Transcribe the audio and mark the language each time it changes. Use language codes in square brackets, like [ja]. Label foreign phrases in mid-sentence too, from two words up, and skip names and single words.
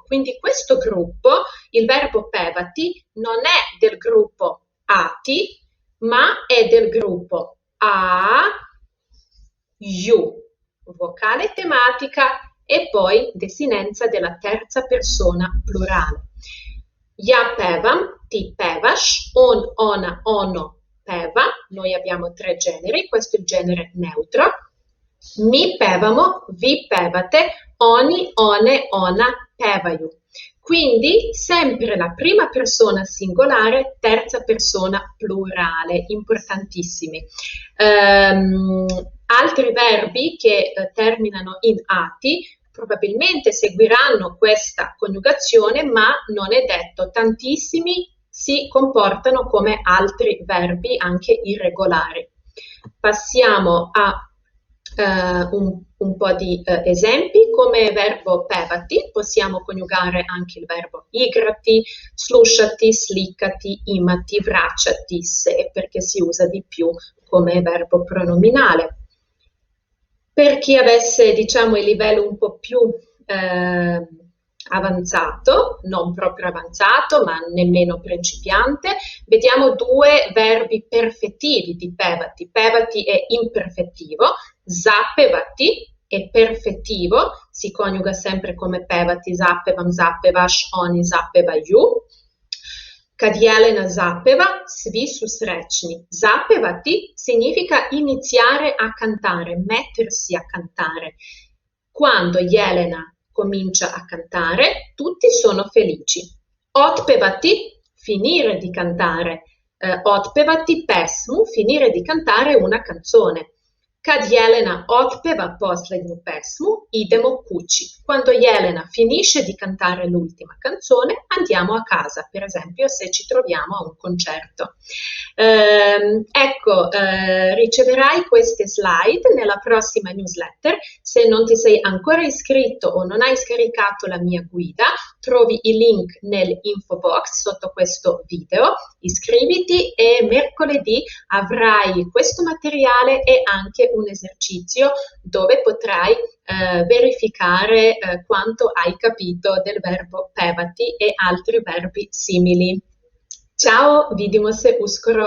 [it] Quindi questo gruppo, il verbo pevati, non è del gruppo ati, ma è del gruppo a, iu, vocale tematica e poi desinenza della terza persona plurale. [sr] Ja pevam, ti pevaš, on, ona, ono peva, [it] noi abbiamo tre generi, questo è il genere neutro. [sr] Mi pevamo, vi pevate, oni, one, ona pevaju. [it] Quindi sempre la prima persona singolare, terza persona plurale, importantissimi. Altri verbi che terminano in ati probabilmente seguiranno questa coniugazione, ma non è detto, tantissimi si comportano come altri verbi anche irregolari. Passiamo a un po' di esempi. Come verbo pevati possiamo coniugare anche il verbo [sr] igrati, slušati, slikati, imati, vraćati se, [it] perché si usa di più come verbo pronominale. Per chi avesse, diciamo, il livello un po' più avanzato, non proprio avanzato, ma nemmeno principiante, vediamo due verbi perfettivi di pevati. Pevati è imperfettivo, zappevati è perfettivo, si coniuga sempre come [sr] pevati, zappevam, zappevaš, oni, zappevaju. Kad Jelena zappeva, svi su srećni. [it] Zappevati significa iniziare a cantare, mettersi a cantare. Quando Jelena comincia a cantare, tutti sono felici. Otpevati, finire di cantare. [sr] Otpevati pesmu, [it] finire di cantare una canzone. [sr] Kad Jelena otpeva poslednju pesmu, idemo kući. [it] Quando Jelena finisce di cantare l'ultima canzone, andiamo a casa, per esempio se ci troviamo a un concerto. Riceverai queste slide nella prossima newsletter. Se non ti sei ancora iscritto o non hai scaricato la mia guida, trovi i link nell'info box sotto questo video. Iscriviti e mercoledì avrai questo materiale e anche un esercizio dove potrai verificare quanto hai capito del verbo pevati e altri verbi simili. Ciao, [sr] vidimo se uskoro!